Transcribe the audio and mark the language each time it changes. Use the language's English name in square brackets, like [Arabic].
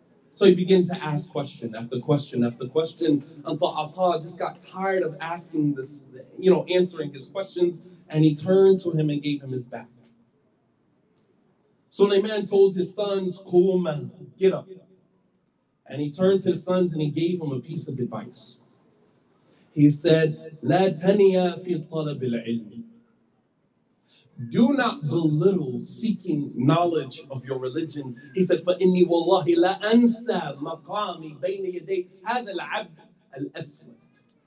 [English] So he began to ask question after question after question until Atta just got tired of asking this, answering his questions, and he turned to him and gave him his back. Sulaiman told his sons, Qum, get up. And he turned to his sons and he gave them a piece of advice. He said, [Arabic] لا تنيا في طلب العلم. [English] Do not belittle seeking knowledge of your religion. He said, [Arabic] فَإِنِّي وَاللَّهِ لَا أَنْسَى مَقَامِي بَيْنَ يَدَيْ هَذَا الْعَبْدِ الْأَسْوَدِ.